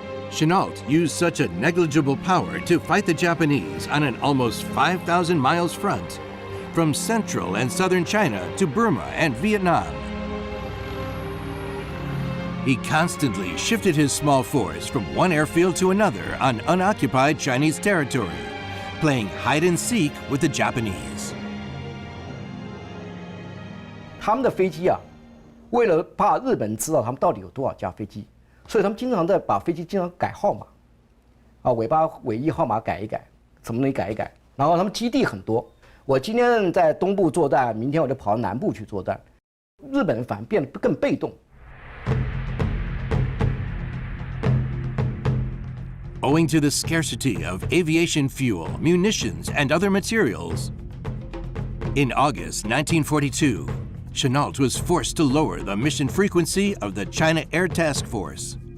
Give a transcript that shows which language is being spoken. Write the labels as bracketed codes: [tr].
[en] Chennault used such a negligible power to fight the Japanese on an almost 5,000 miles front, from central and southern China to Burma and Vietnam. He constantly shifted his small force from one airfield to another on unoccupied Chinese territory, playing hide and seek with the Japanese. [zh] 他们的飞机啊，为了怕日本人知道他们到底有多少架飞机，所以他们经常在把飞机经常改号码，啊，尾巴尾翼号码改一改，什么东西改一改。然后他们基地很多，我今天在东部作战，明天我就跑到南部去作战，日本人反而变得更被动。 [en] Owing to the scarcity of aviation fuel, munitions, and other materials, in August 1942, Chennault was forced to lower the mission frequency of the China Air Task Force.